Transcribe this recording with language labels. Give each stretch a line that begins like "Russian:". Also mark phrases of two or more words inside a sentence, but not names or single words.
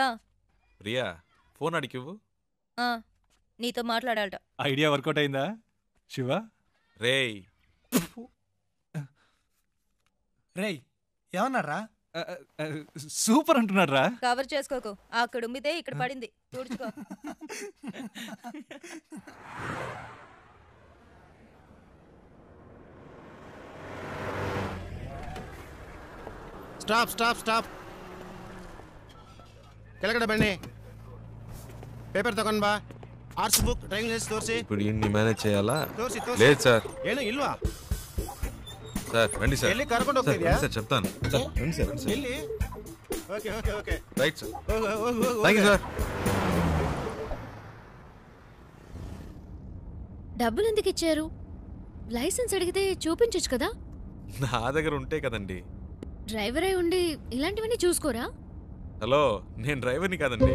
Telugu: ప్రియా ఫోన్ అడిగివ్వు. నీతో మాట్లాడాలట.
English: idea workout
Telugu: అయిందా శివ? రేయ్ రేయ్ ఏమన్నారా? సూపర్ అంటున్నాడు రా. కవర్ చేసుకోకు, అక్కడ ఉమ్మితే ఇక్కడ పడింది, తుడుచుకో.
English: stop stop stop.
Kannada: ಕೆಳಗಡೆ ಬನ್ನಿ, ಪೇಪರ್ ತಗೊಂಡ್ ಬಾ. ಆರ್ಟ್ಸ್ ಬುಕ್,
English: driving licence
Kannada: ತೋರಿಸಿ.
Telugu: ఇప్పుడు ఇన్ని మేనేజ్ చేయాలా?
Kannada: ತೋರಿಸಿ
Telugu: లేదు సార్.
Kannada: ಏನು ಇಲ್ವಾ
Telugu: సార్? రండి సార్.
Kannada: ಎಲ್ಲಿ ಕರ್ಕೊಂಡು ಹೋಗ್ತಿದ್ಯಾ?
Telugu: సార్ చెప్తాను సార్. రండి సార్.
Kannada: ಎಲ್ಲಿ?
English: OK OK OK
Telugu: రైట్ సార్.
Kannada: ಹೋಗು.
English: thank you సార్.
Telugu: డబ్బులు ఎందుకు ఇచ్చారు? లైసెన్స్ అడిగితే చూపించొచ్చు కదా. నా దగ్గర ఉంటే కదండి. డ్రైవర్ అయి ఉండి ఇలాంటివన్నీ చూసుకోరా? హలో, నేను డ్రైవర్ని కాదండి.